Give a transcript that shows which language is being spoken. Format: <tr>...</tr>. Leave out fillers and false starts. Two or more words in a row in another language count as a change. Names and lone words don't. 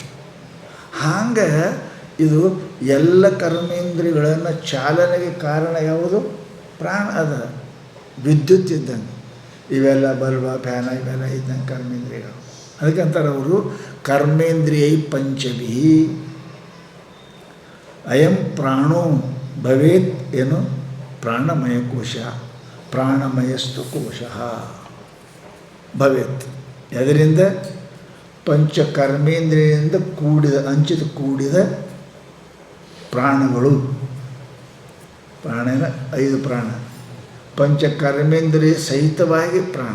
<kn>ಹಾಗೆ ಇದು ಎಲ್ಲ ಕರ್ಮೇಂದ್ರಿಯಗಳನ್ನು ಚಾಲನೆಗೆ ಕಾರಣ ಯಾವುದು? ಪ್ರಾಣ ಅದ. ವಿದ್ಯುತ್ ಇದ್ದಂಗೆ ಇವೆಲ್ಲ ಬಲ್ಬ ಫ್ಯಾನ ಇವೆಲ್ಲ ಇದ್ದಂಗೆ ಕರ್ಮೇಂದ್ರಿಯಗಳು. ಅದಕ್ಕಂತಾರೆ ಅವರು</kn> <sa>ಕರ್ಮೇಂದ್ರಿಯೈ ಪಂಚಭಿ ಅಯಂ ಪ್ರಾಣೋ ಭವೇತ್.</sa> <kn>ಏನು?</kn> <sa>ಪ್ರಾಣಮಯ ಕೋಶ ಪ್ರಾಣಮಯಸ್ತು ಕೋಶ ಭವೇತ್.</sa> <kn>ಅದರಿಂದ ಪಂಚಕರ್ಮೇಂದ್ರಿಯದಿಂದ ಕೂಡಿದ ಅಂಚಿತ ಕೂಡಿದ ಪ್ರಾಣಗಳು. ಪ್ರಾಣನ 5 ಪ್ರಾಣ ಪಂಚಕರ್ಮೇಂದ್ರಿಯ ಸಹಿತವಾಗಿ ಪ್ರಾಣ.</kn>